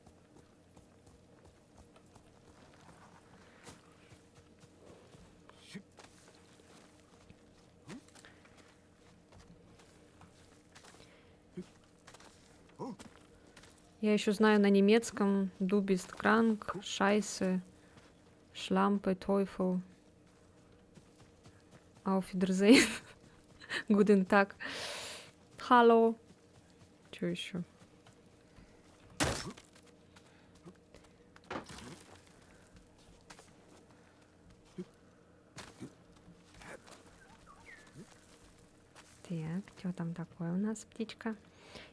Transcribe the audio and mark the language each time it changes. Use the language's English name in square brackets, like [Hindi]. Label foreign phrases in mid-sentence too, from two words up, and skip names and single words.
[Russian] Я еще знаю на немецком [German] Du bist krank, Scheiße, Schlampe, Teufel, Auf Wiedersehen, Guten Tag, Hallo. [Russian] Что еще? Так, что там такое у нас, птичка?